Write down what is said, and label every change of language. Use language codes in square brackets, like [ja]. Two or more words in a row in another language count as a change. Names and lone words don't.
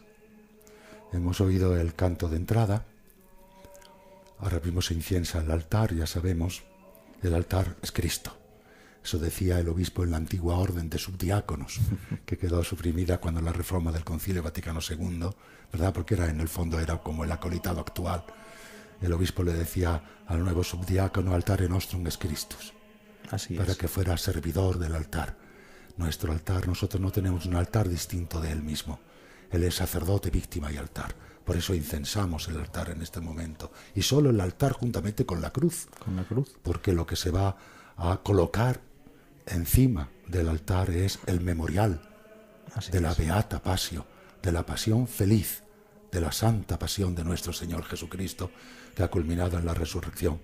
[es] Hemos oído el canto de entrada. Ahora mismo se inciensa el altar, ya sabemos. El altar es Cristo. Eso decía el obispo en la antigua orden de subdiáconos, que quedó suprimida cuando la reforma del Concilio Vaticano II, ¿verdad? Porque en el fondo era como el acolitado actual. El obispo le decía al nuevo subdiácono: [la] altare nostrum es Christus. [es] Así es. Para que fuera servidor del altar. Nuestro altar, nosotros no tenemos un altar distinto de él mismo. Él es sacerdote, víctima y altar. Por eso incensamos el altar en este momento. Y solo el altar juntamente con la cruz. Con la cruz. Porque lo que se va a colocar encima del altar es el memorial de la [la] Beata Passio, [es] de la pasión feliz, de la santa pasión de nuestro Señor Jesucristo, que ha culminado en la resurrección.